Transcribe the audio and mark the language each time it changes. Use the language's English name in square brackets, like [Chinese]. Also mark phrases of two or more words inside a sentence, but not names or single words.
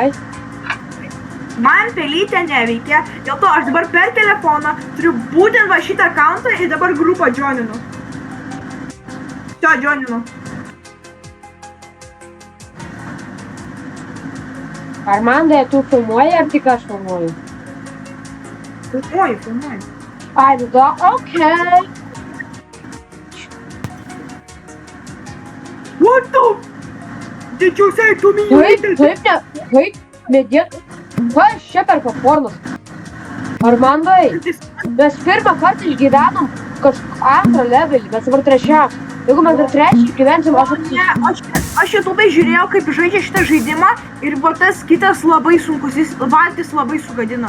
[Lithuanian] Man pelytė neveikia, dėl to aš dabar per telefoną turiu būtent va šitą accountą ir dabar grupą joininu. Čia joininu. Armandai, tu filmuoji ar tik aš filmuoju? Filmuoju. Ai, tada, okei. [English] What the? Did you say to me? [Lithuanian] Kaip, medėt. Kas čia per popcornas? Armandai, mes pirmą kartą išgyvenom kažką antrą levelį, mes dabar trečiam. Jeigu mes dar trečią išgyvensim, aš YouTube'ai žiūrėjau, kaip žaidžia šitą žaidimą ir va tas kitas labai sunkus, jis valtis labai sugadina.